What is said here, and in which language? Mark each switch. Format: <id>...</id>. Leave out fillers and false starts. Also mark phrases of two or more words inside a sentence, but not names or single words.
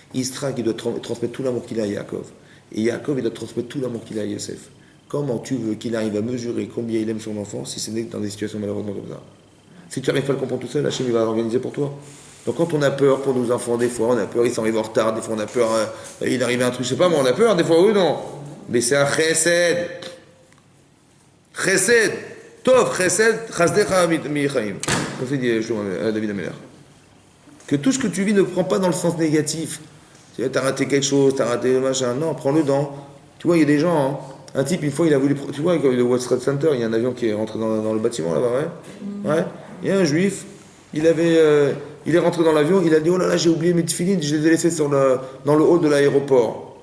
<fr>Yitzhak, il doit transmettre tout l'amour qu'il a à Yaakov. Et Yaakov, il doit transmettre tout l'amour qu'il a à Yosef. Comment tu veux qu'il arrive à mesurer combien il aime son enfant si ce n'est que dans des situations malheureusement comme ça? Si tu n'arrives pas à le comprendre tout seul, Hachem, il va l'organiser pour toi. Donc quand on a peur pour nos enfants, des fois on a peur, ils s'arrivent en retard, des fois on a peur, il arrive un truc, je sais pas, mais on a peur, des fois oui, non. Mais c'est un chesed. Chesed.</fr> <he>טוב, חסד, חסדך מחיים.</he> <fr>Comme c'est dit David Ameler. Que tout ce que tu vis ne prend pas dans le sens négatif. Tu as raté quelque chose, tu as raté le machin. Non, prends-le dans. Tu vois, il y a des gens, hein. Un type, une fois, il a voulu. Tu vois, comme le World Trade Center, il y a un avion qui est rentré dans le bâtiment là-bas, ouais. Ouais. Il y a un juif, il est rentré dans l'avion, il a dit: oh là là, j'ai oublié mes tefilines, je les ai laissés dans le hall de l'aéroport.</fr>